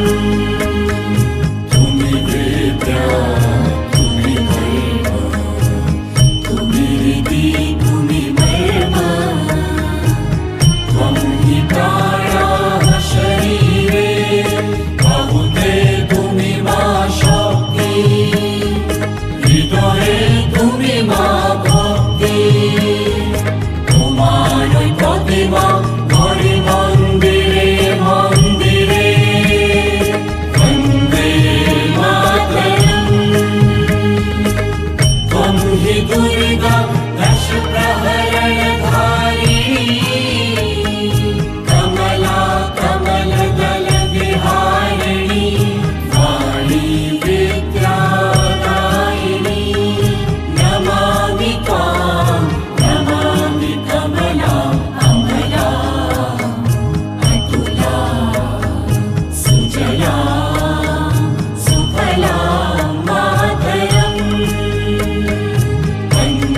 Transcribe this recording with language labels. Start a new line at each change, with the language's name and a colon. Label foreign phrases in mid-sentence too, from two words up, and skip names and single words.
Bangla: তুমি বিদ্যা তুমি ধর্ম তুমি হৃদি তুমি মর্ম
Sanskrit: त्वं हि प्राणाः शरीरे
Bangla: বাহুতে তুমি মা শক্তি হৃদয়ে তুমি মা ভক্তি তোমারই প্রতিমা ঘরে মন্দিরে মন্দিরে বন্দে মাতরম।
Sanskrit: ত্বং হি দুর্গা দশ প্রহরণ ধারিণী কমলা কমল দল বিহারিণী वाणी विद्यादायिनी नमामि त्वां नमामि कमलां अमलां अतुलां सुजलां सुफलां मातरं वन्दे